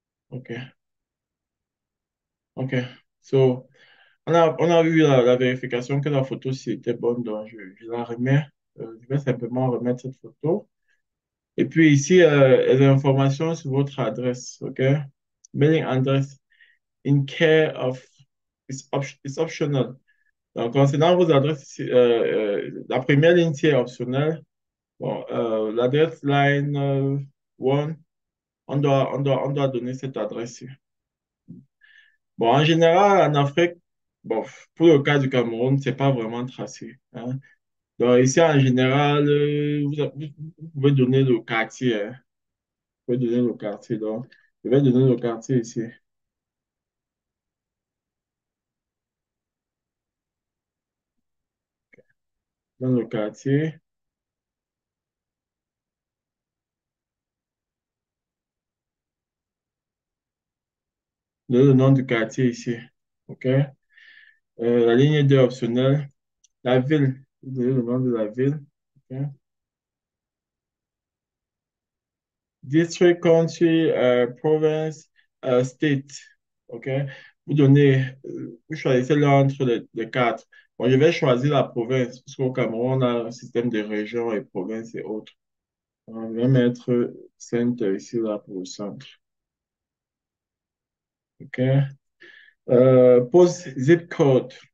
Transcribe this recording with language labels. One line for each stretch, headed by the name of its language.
French: OK. OK. So, on a vu la vérification que la photo ci était bonne, donc je la remets. Je vais simplement remettre cette photo. Et puis ici, les informations sur votre adresse, OK?
English: Mailing address in care of, it's optional.
French: Donc, concernant vos adresses, la première ligne, c'est optionnel. Bon, l'adresse line 1, on doit donner cette adresse-ci. Bon, en général, en Afrique, bon, pour le cas du Cameroun, c'est pas vraiment tracé, hein. Donc, ici, en général, vous pouvez donner le quartier, hein. Vous pouvez donner le quartier. Donc, je vais donner le quartier ici. Dans le quartier, donner le nom du quartier ici. OK? La ligne 2 optionnelle. La ville. Vous donnez le nom de la ville. OK?
English: District, country, province, state. OK?
French: Vous choisissez l'un entre les quatre. Bon, je vais choisir la province, parce qu'au Cameroun, on a un système de régions et provinces et autres. On va mettre centre ici, là, pour le centre.
English: OK? Post zip code.